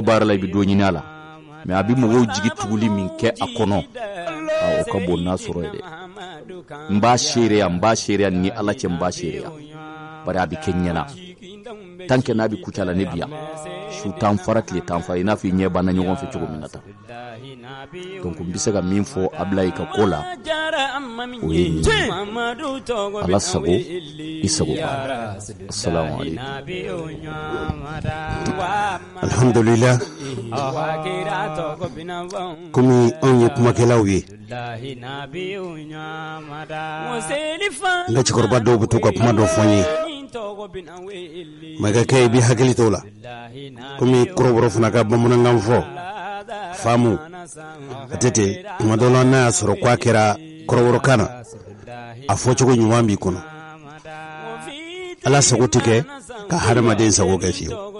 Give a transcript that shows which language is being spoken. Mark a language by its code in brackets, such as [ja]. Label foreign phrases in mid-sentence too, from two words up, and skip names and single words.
[bm] baara la i bi dɔ ɲini a la mais a bi mɔgɔw jigi tuguli min kɛ a kɔnɔ o ka bon n'a sɔrɔ ye dɛ n b'a seereya ni Ala cɛ n b'a seereya bari a bi kɛ ɲɛna [fr] tant que [bm] n'a bi Kucala ne bi yan su tan fara tile tan fara i n'a fɔ i ɲɛ banna ɲɔgɔn fɛ cogo min na tan donc n bɛ se ka min fɔ Ablaye ka ko la o ye nin ye Ala sago i sago ba [ar] السلام عليكم [bm] alhamdulillah komi anw ye kumakɛlaw ye n ka cɛkɔrɔba dɔw bɛ to ka kuma dɔ fɔ n ye makakɛ i bɛ hakili to la komi kɔrɔbɔrɔ fana ka bamanankan fɔ faamu a tɛ ten tuma dɔ la n'a y'a sɔrɔ k'a kɛra kɔrɔbɔrɔkan na a fɔcogo ɲuman b'i kɔnɔ Ala sago tɛ kɛ ka hadamaden sago kɛ fiyewu